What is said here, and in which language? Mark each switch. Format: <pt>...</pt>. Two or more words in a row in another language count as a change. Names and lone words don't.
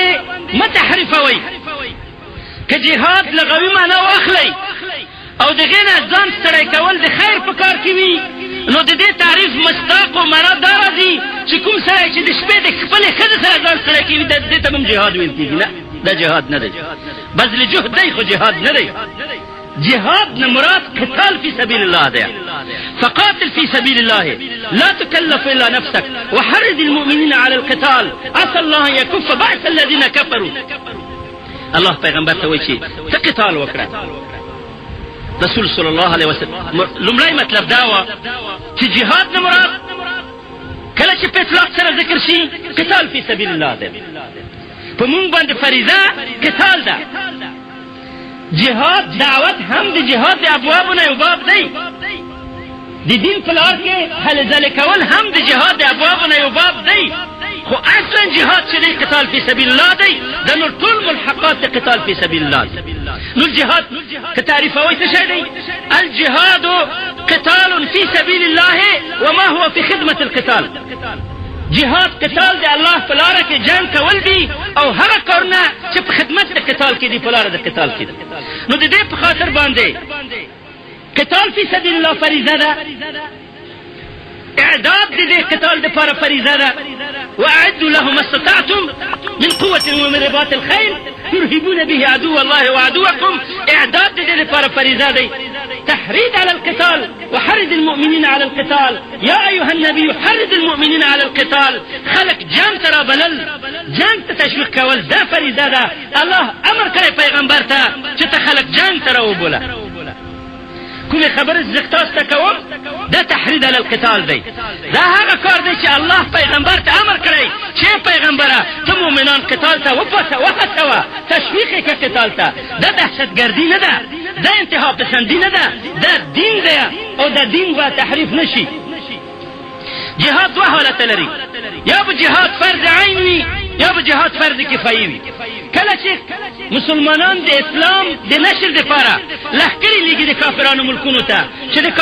<ps>متحرفوي که جهاد لغوي معنا واخلي او دغه نه ځان سړی کول د خیر په کار کې وي نو د دې تعریف مصداق او معنا دا راځي چې کوم سړی چې د شپې د خپل ښځې سره ځان سړی کوي د دې ته هم جهاد ویل کېږي نه دا جهاد نه دی بذل جهد دی خو جهاد نه دی جهاد نه مراد</ps> <ar>قتال فی سبیل الله</ar> <ps>ده</ps> <ar>فقاتل فی سبیل الله لا تكلف الا نفسك وحرض المؤمنين على القتال عسى الله ان يكف باس الذين كفروا الله</ar> <ps>پیغمبر ته وایي چې ته قتال وکړه رسول</ps> <ar>صلی الله علیه</ar> <ps>وسلم لومړی مطلب دا و چې جهاد نه مراد کله چې په اطلاق سره ذکر شي</ps> <ar>قتال فی سبیل الله</ar> <ps>ده په مونږ باندې فریضه قتال ده جهاد دعوت هم د جهاد د ابوابونه یو باب دی د دین په لار کې هلې ځلې کول هم د جهاد د ابوابونه یو باب دی خو اصلا جهاد چې دی</ps> <ar>قتال فی سبیل الله</ar> <ps>دی د نور ټول ملحقات د</ps> <ar>قتال فی سبیل الله</ar> <ps>نو الجهاد که تعریفوي څه شی دی</ps> <ar>الجهاد قتال فی سبیل الله وما هو في خدمة القتال</ar> <ps>جهاد قتال دی الله په لاره کې جنگ کول دي او هغه کارونه چې په خدمت د قتال کې دي په لاره د قتال کې نو د دې په خاطر باندې</ps> <ar>قتال فی سبیل الله</ar> <ps>فریضه ده اعداد د دې قتال لپاره فریضه ده</ps> <ar>واعدوا لهم ما استطعتم من قوة ومن رباط الخيل ترهبون به عدو الله وعدوكم</ar> <ps>اعداد د دې لپاره فریضه ده</ps> <ar>تحريض على القتال وحرض المؤمنين على القتال</ar> <ps>يا أيها النبي حرض المؤمنين على القتال خلق جنگ ترى بلل جنگ تشویق کول دا فریضه ده الله امر کوي پیغمبر ته چې ته خلق جنگ ترى وبوله کومه خبره زختاس ته کوم دا</ps> <ar>تحريض على القتال</ar> <ps>دی دا هغه کار دی چې الله پیغمبر ته امر کړی چې پیغمبره ته مؤمنان قتال ته وهڅوه تشویق یې کړه قتال ته دا دهشتګردي نه ده دا انتها پسندي نه ده دا دین دی او دا دین به تحریف نشي جهاد دوه حالت لري یا به جهاد فرض عین وي یا به جهاد فرض کفایي وي کله چې مسلمانان د اسلام د نشر لپاره لښکرې لیږي د کافرانو ملکونو ته چې د</ps>